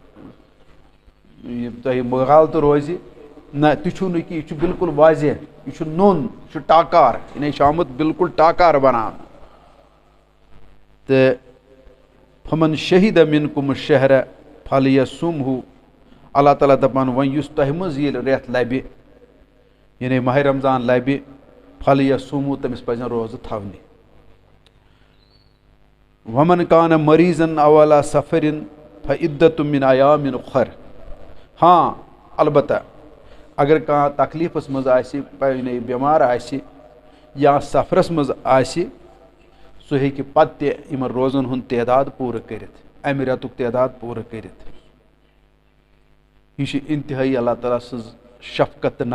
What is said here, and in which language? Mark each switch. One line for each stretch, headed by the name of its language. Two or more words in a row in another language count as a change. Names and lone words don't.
Kashmiri: تۄہہِ مغالطہٕ روزِ نہ تہِ چھُو نہٕ کینٛہہ یہِ چھُ بالکُل واضح یہِ چھُ نوٚن یہِ چھُ ٹاکار یعنی یہِ چھُ آمُت بالکُل ٹاکار بناونہٕ تہٕ
Arabic: فمن شہید منکم الشہر فلیصمہ
Kashmiri: اللہ تعالیٰ دپان وۄنۍ یُس تۄہہِ منٛز ییٚلہِ رٮ۪تھ لبہِ یعنی ماہِ رمضان لبہِ فلیصمہ تٔمِس پزن روزٕ تھاونہِ
Arabic: ومن کان مریضن او علی سفرن فعدۃ من ایام اخر
Kashmiri: ہاں البتہ اگر کانٛہہ تکلیٖفس منٛز آسہِ یعنی بٮ۪مار آسہِ یا سفرس منٛز آسہِ سُہ ہیٚکہِ پتہٕ تہِ یِمن روزن ہُنٛد تعداد پوٗرٕ کٔرِتھ امہِ رٮ۪تُک تعداد پوٗرٕ کٔرِتھ یہِ چھِ انتہٲیی اللہ تعالیٰ سٕنٛز شفقت تہٕ